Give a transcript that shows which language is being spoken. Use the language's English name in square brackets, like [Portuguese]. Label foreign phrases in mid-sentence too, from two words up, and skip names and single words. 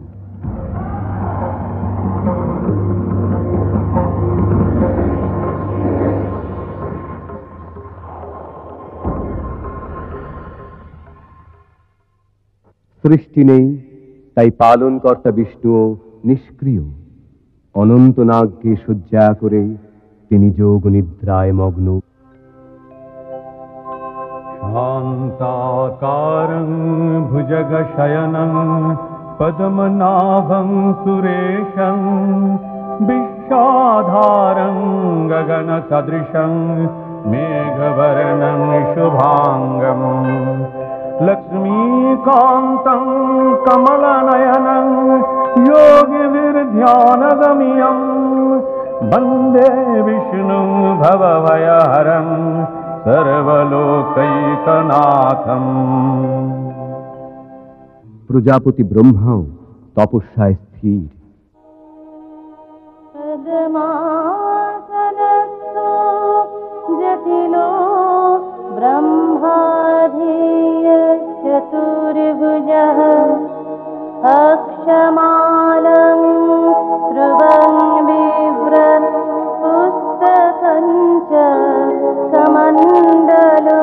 [Bangla] সৃষ্টি নেই, তাই পালনকর্তা বিষ্ণুও নিষ্ক্রিয়। অনন্ত নাগকে শয্যা করে তিনি যোগ নিদ্রায় মগ্ন। [Sanskrit] शान्ताकारं भुजगशयनं पद्मनाभं सुरेशं विश्वाधारं गगनसदृशं मेघवर्णं शुभाङ्गम् लक्ष्मीकान्तं कमलनयनं योगिभिर्ध्यानगम्यं वन्दे विष्णुं भवभयहरं सर्वलोकैकनाथम्। [Bangla] প্রজাপতি ব্রহ্মাও তপস্যায় স্থির। [Sanskrit] পদ্মাসনস্থো জটিলো ব্রহ্মাধিচতুর্ভুজः অক্ষমালং ধ্রুবং বিভ্রৎ পুস্তকং চ কমণ্ডলম।